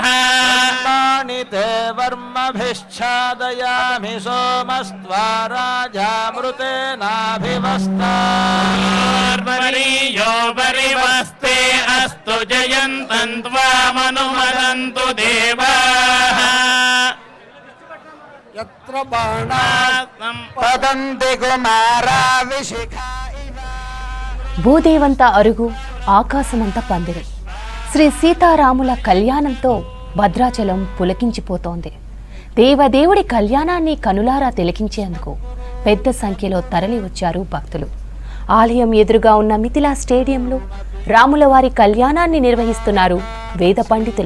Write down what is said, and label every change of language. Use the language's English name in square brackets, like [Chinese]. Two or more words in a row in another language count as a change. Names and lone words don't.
[Sanskrit] कर्माणि ते वर्मभिश्चादयामि सोमस्त्वा राजामृतेनाभिवस्ता यो परिवस्ते अस्तु जयन्तं त्वामनुमदन्तु देवाः यत्र बाणाः पतन्ति कुमाराविशिखा [Telugu] భూదేవంత అరుగు ఆకాశమంత పందిరి. శ్రీ సీతారాముల కళ్యాణంతో భద్రాచలం పులకించిపోతోంది. దేవదేవుడి కళ్యాణాన్ని కనులారా తిలకించేందుకు పెద్ద సంఖ్యలో తరలి వచ్చారు భక్తులు. ఆలయం ఎదురుగా ఉన్న మిథిలా స్టేడియంలో రాములవారి కళ్యాణాన్ని నిర్వహిస్తున్నారు వేద పండితులు.